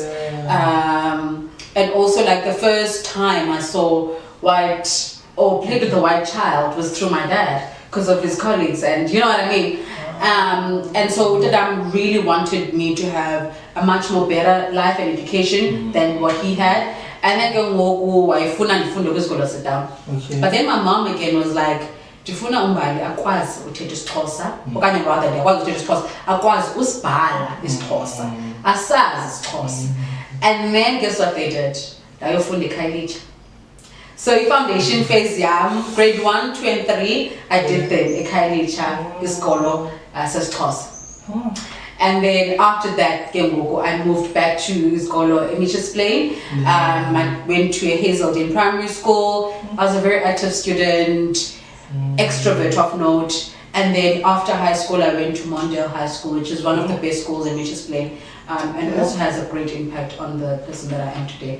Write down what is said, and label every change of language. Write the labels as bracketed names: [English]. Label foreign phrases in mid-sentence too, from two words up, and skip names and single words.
[English] And also like the first time I saw played with a white child was through my dad because of his colleagues, and you know what I mean. And so Dadam really wanted me to have a much more better life and education than what he had. And then but then my mom again was like, [Xhosa] ndifuna Mbali akwazi uthetha isiXhosa, okanye rather akwazi uthetha isiXhosa, akwazi usibhala isiXhosa, asazi isiXhosa. [English] And then guess what they did? [Xhosa] Ndayofunda eKhayelitsha. [English] So foundation phase grade 1, 2 and 3, I did them eKhayelitsha [Xhosa] isikolo sesiXhosa. [English] And then after that, I moved back to isikolo Mitchell's Plain. I went to a Hazelden primary school. I was a very active student, extrovert of note. And then after high school, I went to Mondale High School, which is one of the best schools in Mitchell's Plain, and also has a great impact on the person that I am today.